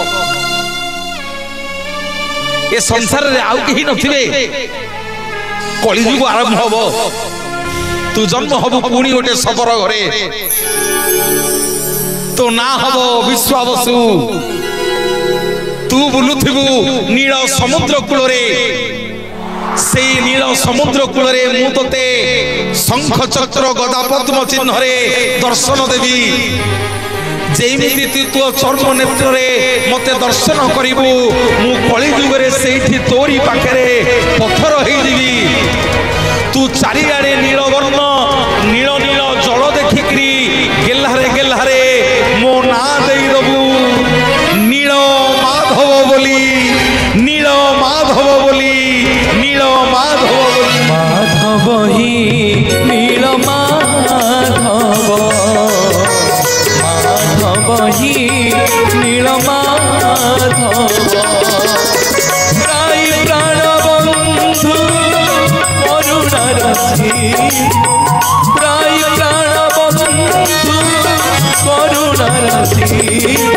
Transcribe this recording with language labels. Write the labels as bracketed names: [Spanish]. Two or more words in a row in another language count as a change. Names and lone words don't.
[Odia] ଏ ସଂସାର ରେ ଆଉ କେହି ନଥିବେ କଳି ଯୁଗ ଆରମ୍ଭ ହେବ ତୁ ଜନ୍ମ ହେବୁ ପୁଣି ଗୋଟେ ସବର ଘରେ ତୋ ନାଁ ହେବ ବିଶ୍ୱାବସୁ ତୁ ବୁଲୁଥିବୁ ନୀଳ ସମୁଦ୍ର କୂଳରେ ସେ ନୀଳ ସମୁଦ୍ର କୂଳରେ ମୁଁ ତତେ ଶଙ୍ଖ ଚକ୍ର ଗଦା ପଦ୍ମ ଚିହ୍ନ ରେ ଦର୍ଶନ ଦେବି ଯେମିତି ତୁ ଚର୍ମ ନେତ୍ର ରେ ମତେ ଦର୍ଶନ କରିବୁ ମୁଁ କଳି ଯୁଗ ରେ ସେଠି ତୋରି ପାଖରେ ପଥର ହୋଇ ଦେବି ତୁ ଚାରିଆଡେ ନୀଳ ବର୍ଣ୍ଣ ନୀଳ ନୀଳ ଜଳ ଦେଖିକରି ଗେହ୍ଲାରେ ମୋ ନାଁ ଦେଇ ଦେବୁ ନୀଳ ମାଧବ ବୋଲି ନୀଳ ମାଧବ ବୋଲି ନୀଳ ମାଧବ ବୋଲି ମାଧବ ହେ ନୀଳ ମାଧବ ମାଧବ ହେ ନୀଳ ମାଧବ ପ୍ରାୟ ପ୍ରାଣ ବନ୍ଧୁ କରୁଣା ରଥୀ ପ୍ରାୟ ପ୍ରାଣ ବନ୍ଧୁ କରୁଣା ରଥୀ